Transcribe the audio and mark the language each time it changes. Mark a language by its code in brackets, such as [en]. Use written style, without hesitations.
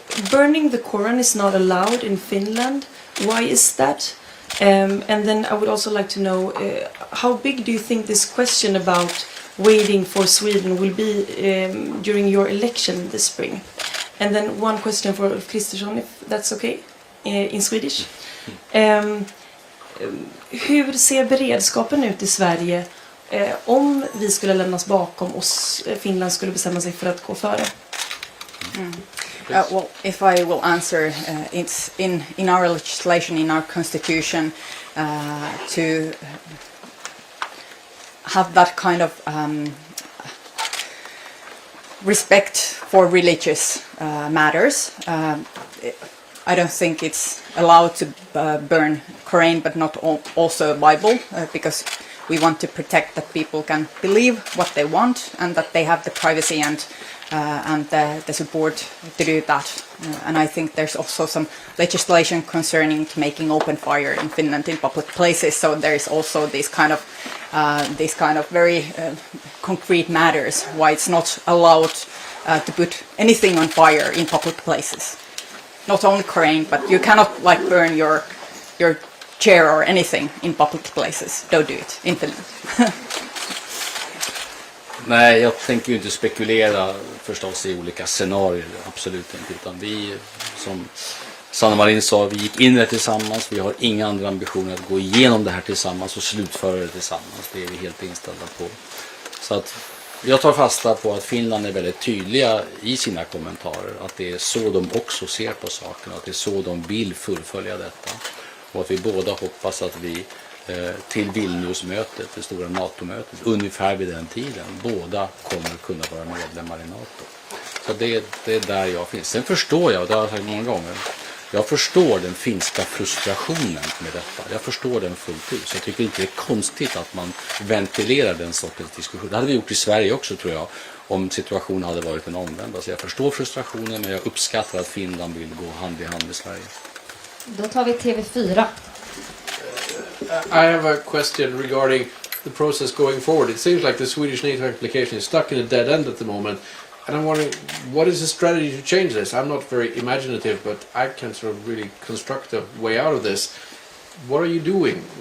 [en] Burning the Koran is not allowed in Finland. Why is that? And then I would also like to know, how big do you think this question about waiting for Sweden will be during your election this spring? And then one question for Kristersson, if that's okay, in Swedish. [sv] Hur ser beredskapen ut i Sverige om vi skulle lämnas bakom och Finland skulle bestämma sig för att gå före? [en] Well, if I will answer, it's in our legislation, in our constitution, to have that kind of respect for religious matters. I don't think it's allowed to burn Quran, but not also Bible, because we want to protect that people can believe what they want and that they have the privacy and the support to do that. And I think there's also some legislation concerning to making open fire in Finland in public places. So there is also these kind of very concrete matters why it's not allowed to put anything on fire in public places. Not only Quran, but you cannot like burn your chair or anything in public places. Don't do it in Finland. [sv] Nej, jag tänker ju inte spekulera förstås i olika scenarier, absolut inte. Utan vi, som Sanna Marin sa, vi gick in det tillsammans. Vi har inga andra ambitioner att gå igenom det här tillsammans och slutföra det tillsammans. Det är vi helt inställda på. Så att jag tar fasta på att Finland är väldigt tydliga i sina kommentarer. Att det är så de också ser på saken. Att det är så de vill fullfölja detta. Och att vi båda hoppas att vi till Vilniusmötet, det stora NATO-mötet, ungefär vid den tiden, båda kommer kunna vara medlemmar i NATO. Så det är där jag finns. Sen förstår jag, och det har jag sagt många gånger, jag förstår den finska frustrationen med detta. Jag förstår den fullt ut. Så jag tycker inte det är konstigt att man ventilerar den sortens diskussion. Det hade vi gjort i Sverige också, tror jag, om situationen hade varit den omvända. Så jag förstår frustrationen, men jag uppskattar att Finland vill gå hand i hand med Sverige. Då tar vi TV4. [en] I have a question regarding the process going forward. It seems like the Swedish NATO application is stuck in a dead end at the moment. And I'm wondering, what is the strategy to change this? I'm not very imaginative, but I can sort of really construct a way out of this. What are you doing?